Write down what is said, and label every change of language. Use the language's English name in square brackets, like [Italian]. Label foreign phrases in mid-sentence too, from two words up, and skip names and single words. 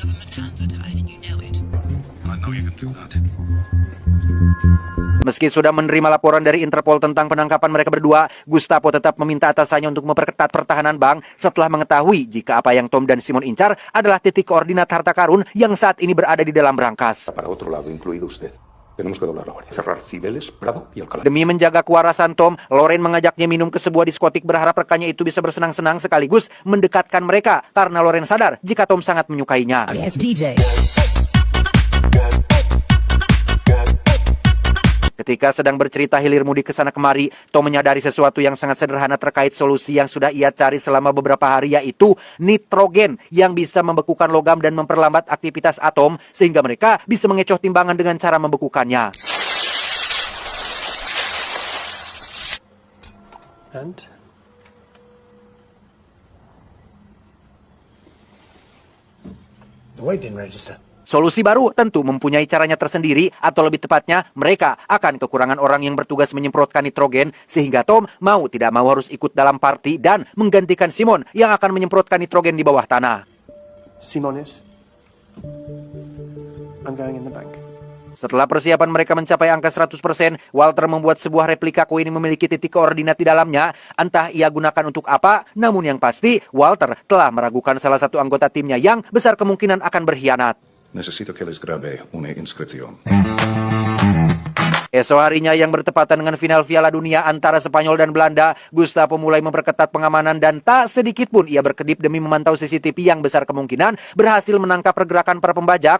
[Indonesian] Meski sudah menerima laporan dari Interpol tentang penangkapan mereka berdua, Gustavo tetap meminta atasannya untuk memperketat pertahanan bank setelah mengetahui jika apa yang Tom dan Simon incar adalah titik koordinat harta karun yang saat ini berada di dalam berangkas. [Spanish] Para otro lado, incluido usted. Tenemos que doblar la guardia. Cerrar Cibeles, Prado y Alcalá. [Indonesian] Demi menjaga kewarasan Tom, Loren mengajaknya minum ke sebuah diskotik berharap rekannya itu bisa bersenang-senang sekaligus mendekatkan mereka, karena Loren sadar jika Tom sangat menyukainya. [English] Yes, DJ. [Indonesian] Ketika sedang bercerita hilir mudik ke sana kemari, Tom menyadari sesuatu yang sangat sederhana terkait solusi yang sudah ia cari selama beberapa hari, yaitu nitrogen yang bisa membekukan logam dan memperlambat aktivitas atom sehingga mereka bisa mengecoh timbangan dengan cara membekukannya. [English] And the weight didn't register. [Indonesian] Solusi baru tentu mempunyai caranya tersendiri, atau lebih tepatnya mereka akan kekurangan orang yang bertugas menyemprotkan nitrogen, sehingga Tom mau tidak mau harus ikut dalam party dan menggantikan Simon yang akan menyemprotkan nitrogen di bawah tanah. [English] Simon is. I'm going in the bank. [Indonesian] Setelah persiapan mereka mencapai angka 100%, Walter membuat sebuah replika koin yang memiliki titik koordinat di dalamnya. Entah ia gunakan untuk apa, namun yang pasti Walter telah meragukan salah satu anggota timnya yang besar kemungkinan akan berkhianat. [Spanish] Necesito que les grabe una inscripción. [Indonesian] Esok harinya yang bertepatan dengan final Piala Dunia antara Spanyol dan Belanda, Gustavo mulai memperketat pengamanan dan tak sedikit pun ia berkedip demi memantau CCTV yang besar kemungkinan berhasil menangkap pergerakan para pembajak.